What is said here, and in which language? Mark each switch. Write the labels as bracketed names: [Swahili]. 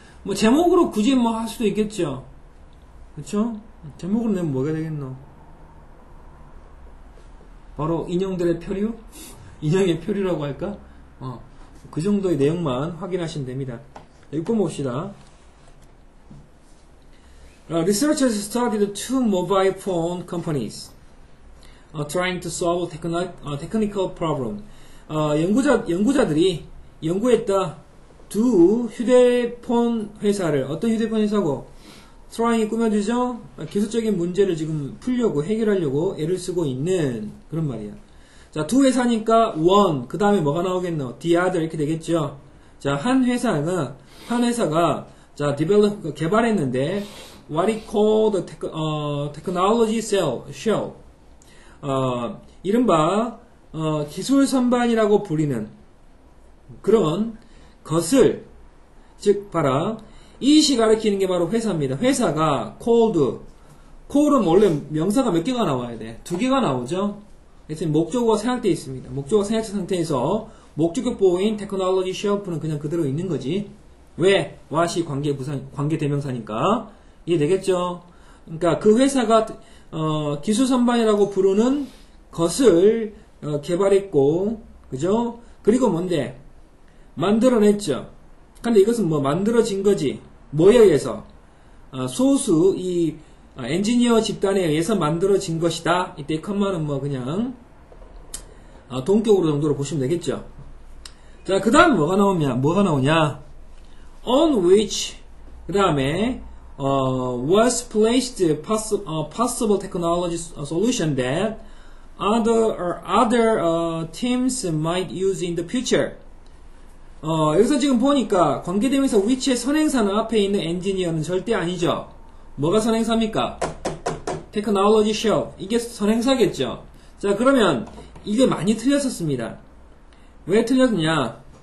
[Korean] 뭐 제목으로 굳이 뭐 할 수도 있겠죠. 그쵸? 제목으로 내면 뭐가 되겠노? 바로 인형들의 표류? 인형의 표류라고 할까? 그 정도의 내용만 확인하시면 됩니다. 읽고 봅시다. [English] Researchers studied two mobile phone companies trying to solve technical problem. [Korean] 연구자들이 연구했다. 두 휴대폰 회사를, 어떤 휴대폰 회사고? trying이 꾸며주죠? 기술적인 문제를 지금 풀려고, 해결하려고 애를 쓰고 있는 그런 말이야. 자, 두 회사니까 one, 그 다음에 뭐가 나오겠노? [English] the other [Korean] 이렇게 되겠죠? 자, 한 회사가 자, develop, 개발했는데 [English] what is called technology shell. [Korean] 이른바 기술 선반이라고 불리는 그런 것을, 즉 봐라, 이것이 가리키는 게 바로 회사입니다. 회사가 call은 원래 명사가 몇 개가 나와야 돼? 두 개가 나오죠. 그래서 목적어가 생략되어 있습니다. 목적어가 생략된 상태에서 목적격 보호인 technology shelf는 그냥 그대로 있는 거지. 왜? what이 관계 대명사니까. 이해되겠죠? 그러니까 그 회사가 기술 선반이라고 부르는 것을 개발했고, 그죠? 그리고 뭔데? 만들어냈죠. 근데 이것은 뭐 만들어진 거지. 뭐에 의해서? 소수 이 엔지니어 집단에 의해서 만들어진 것이다. 이때 컴마는 뭐 그냥 동격으로 정도로 보시면 되겠죠. 자, 그 다음 뭐가 나오냐? [English] On which, [Korean] 그 다음에 [English] was placed possible technology solution that other teams might use in the future. [Korean] 여기서 지금 보니까 관계대명사 which의 선행사는 앞에 있는 엔지니어는 절대 아니죠. 뭐가 선행사입니까? technology shell. 이게 선행사겠죠. 자, 그러면 이게 많이 틀렸었습니다. 왜 틀렸냐?